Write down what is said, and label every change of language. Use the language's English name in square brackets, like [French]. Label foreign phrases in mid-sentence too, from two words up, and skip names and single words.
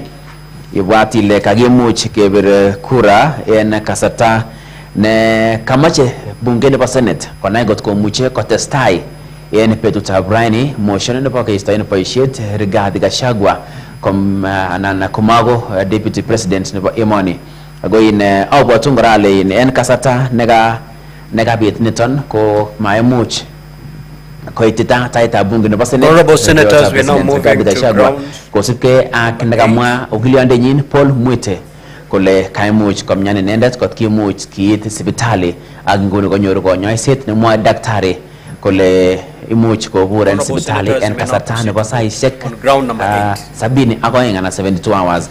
[Kalenjin] Ibwat ile kakimuch kebir kura en kasarta ne kamache bunge nebo Senate konai kot komuche kotestai en betutab raini motion nebo keistoen boisiet Rigathi Gachagua anan komago [English] deputy president [Kalenjin] nebo emoni. Ako in abwatun kora ale en kasarta nekabit niton ko maimuch koitita taitab bunge nebo Senate. [English] Honorable Senators, we are now moving to ground. [Kalenjin] Kosibge ak nekamwa ukiliondenyin Paul Mwite kole kaimuch komyan inendet kot kimuch kiit sipitali ak nguni konyoru konyoiset nemwoe daktari kole imuch kobur en sipitali en kasarta nebo saishek 72 anan 72 hours.